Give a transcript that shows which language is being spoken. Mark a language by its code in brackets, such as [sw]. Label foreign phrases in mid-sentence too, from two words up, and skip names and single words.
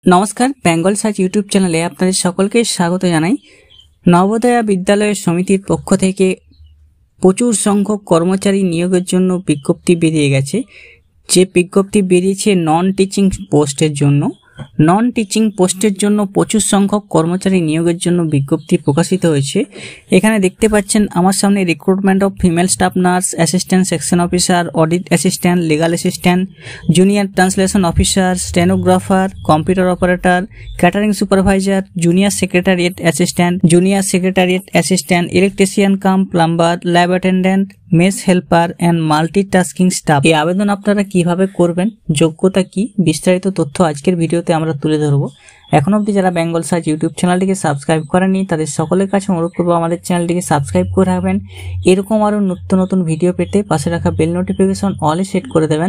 [bn] নমস্কার বেঙ্গল সার্চ ইউটিউব চ্যানেলে আপনাদের সকলকে স্বাগত জানাই। নবোদয় বিদ্যালয় সমিতির পক্ষ থেকে প্রচুর সংখ্যক কর্মচারী নিয়োগের জন্য বিজ্ঞপ্তি বেরিয়ে গেছে। যে বিজ্ঞপ্তি বেরিয়েছে [en] non teaching [bn] পোস্টের জন্য [en] non teaching [bn] পোস্টের জন্য প্রচুর সংখ্যক কর্মচারী নিয়োগের জন্য বিজ্ঞপ্তি প্রকাশিত হয়েছে। এখানে দেখতে পাচ্ছেন আমার সামনে [en] recruitment of female staff nurse, assistant section officer, audit assistant, legal assistant, junior translation officer, stenographer, computer operator, catering supervisor, junior secretariat assistant, electrician cum plumber, lab attendant, mess helper and multitasking staff. [bn] এই আবেদন আপনারা কিভাবে করবেন, যোগ্যতা কি, বিস্তারিত তথ্য আজকের ভিডিওতে আমরা তুলে ধরব। এখন অবধি যারা বেঙ্গল সার্চ ইউটিউব চ্যানেলটিকে সাবস্ক্রাইব করেননি তাদের সকলের কাছে অনুরোধ করব আমাদের চ্যানেলটিকে সাবস্ক্রাইব করে রাখবেন। এরকম আরো নতুন নতুন ভিডিও পেতে পাশে রাখা বেল নোটিফিকেশন অলে সেট করে দেবেন।